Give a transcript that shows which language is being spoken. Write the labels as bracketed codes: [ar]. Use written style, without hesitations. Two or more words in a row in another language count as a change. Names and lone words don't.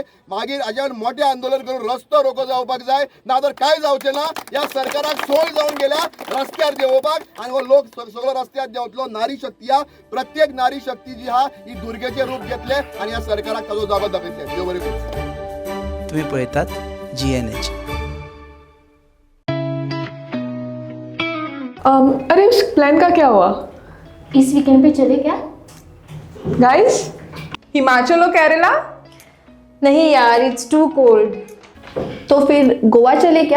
[kok] मागीर हाज्यान मोठें आंदोलन करून रस्तो रोको जावपाक जाय. ना तर कांय जावचें ना. ह्या सरकाराक सोय जावन गेल्या रस्त्यार देंवोवपाक आणि हो लोक सगळो रस्त्यार देंवतलो. नारी शक्ती हा, प्रत्येक नारी शक्ती जी हा ही दुर्गेचे रूप घेतले आणि ह्या सरकाराक ताजो जागो दाखयतले. देव बरें करूं. तुम्ही पळयतात GNH. [hi] अरे उस प्लान का क्या हुआ? इस वीकेंड पे चले क्या? गाइस, हिमाचल और केरला? नहीं यार, [en] it's too cold. [hi] तो फिर गोवा चले क्या?